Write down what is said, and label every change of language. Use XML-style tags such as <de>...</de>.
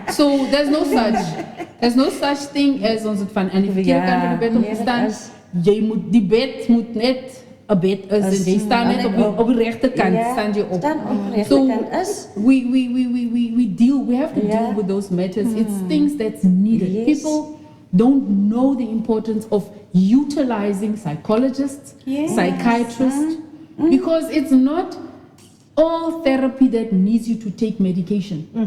<en>So there's no such thing as</en> <af>ons het van aan die verkeerde kant van die bed opgestaan. Jy moet die bed moet net 'n bed is en jy staan net op die regte kant staan jy op.</af> <en>So we have to deal with those matters. It's things that's needed. People don't know the importance of utilizing psychologists, psychiatrists, because it's not all therapy that needs you to take medication.</en>